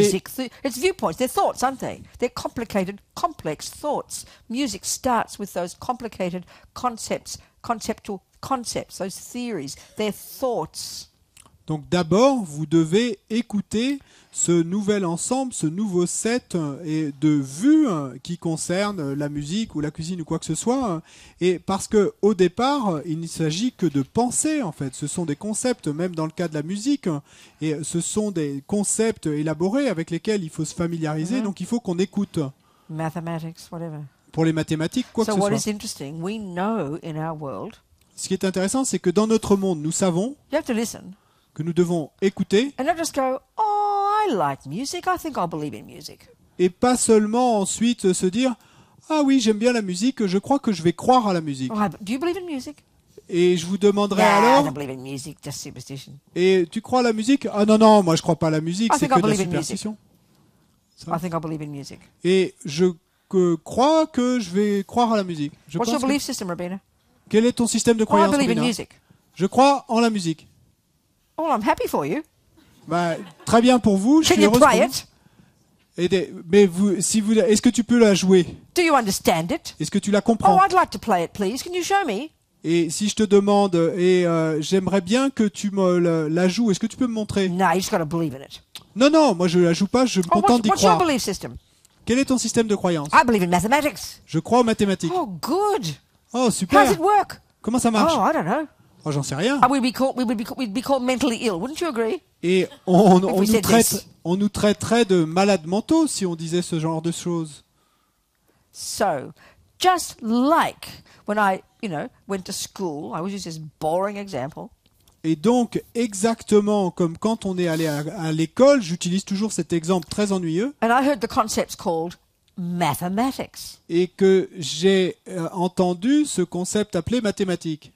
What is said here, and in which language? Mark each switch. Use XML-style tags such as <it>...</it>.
<en>Music, it's viewpoints, they're thoughts, aren't they? They're complicated, complex thoughts. Music starts with those complicated conceptual concepts, those theories, they're thoughts.</en> <fr>Donc d'abord, vous devez écouter ce nouvel ensemble, ce nouveau set de vues qui concerne la musique ou la cuisine ou quoi que ce soit. Et parce que au départ, il ne s'agit que de penser en fait. Ce sont des concepts, même dans le cas de la musique, et ce sont des concepts élaborés avec lesquels il faut se familiariser. Donc il faut qu'on écoute.</fr> <en>Mathematics, whatever.</en> <fr>Pour les mathématiques, quoi que ce soit.</fr> <en>What is interesting, we know in our world.</en> <fr>Ce qui est intéressant, c'est que dans notre monde, nous savons.</fr> <en>You have to listen.</en> <fr>Que nous devons écouter.</fr> <en>And not just go, oh, I like music, I think I'll believe in music.</en> <fr>Et pas seulement ensuite se dire, ah oui, j'aime bien la musique, je crois que je vais croire à la musique.</fr> <en>Oh, do you believe in music?</en> <fr>Et je vous demanderai alors.</fr> <en>I don't believe in music, just superstition.</en> <fr>Et tu crois à la musique? Ah non, non, moi je crois pas à la musique, c'est que de la superstition.</fr> <en>I think I believe in music.</en> <fr>Et je crois que je vais croire à la musique.</fr> <en>What's your belief system, Robina?</en> <fr>Quel est ton système de croyance,</fr> <en>I believe in music.</en> <fr>Je crois en la musique.</fr> <en>Oh, I'm happy for you.</en> <fr>Bah, très bien pour vous, je suis heureuse pour vous. Mais est-ce que tu peux la jouer?</fr> <en>Do you understand it?</en> <fr>Est-ce que tu la comprends?</fr> <en>Oh, I'd like to play it, please. Can you show me?</en> <fr>Et si je te demande, j'aimerais bien que tu me la joues, est-ce que tu peux me montrer?</fr> <en>No, you just got to believe in it.</en> <fr>Non, non, moi je la joue pas, je me contente d'y croire.</fr> <en>What's your belief system?</en> <fr>Quel est ton système de croyance?</fr> <en>I believe in mathematics.</en> <fr>Je crois aux mathématiques.</fr> <en>Oh, good.</en> <fr>Oh, super.</fr> <en>How does it work?</en> <fr>Comment ça marche?</fr> <en>Oh, I don't know.</en> <fr>Oh, j'en sais rien.</fr> <en>We'd be called mentally ill, wouldn't you agree?</en> <fr>Et on nous traiterait de malades mentaux si on disait ce genre de choses.</fr> <en>So, just like when I, went to school, I always use this boring example.</en> <fr>Et donc, exactement comme quand on est allé à l'école, j'utilise toujours cet exemple très ennuyeux.</fr> <en>And I heard the concepts called mathematics.</en> <fr>Et que j'ai entendu ce concept appelé mathématiques.</fr>